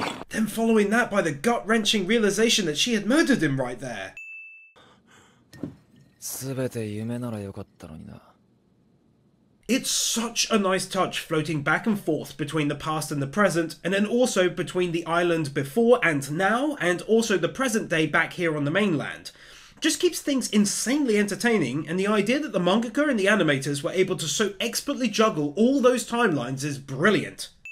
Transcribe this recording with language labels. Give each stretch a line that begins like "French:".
English: There Then following that by the gut-wrenching realization that she had murdered him right there.
Japanese: 全て夢ならよかったのにな。
English: It's such a nice touch floating back and forth between the past and the present, and then also between the island before and now, and also the present day back here on the mainland. Just keeps things insanely entertaining, and the idea that the mangaka and the animators were able to so expertly juggle all those timelines is brilliant.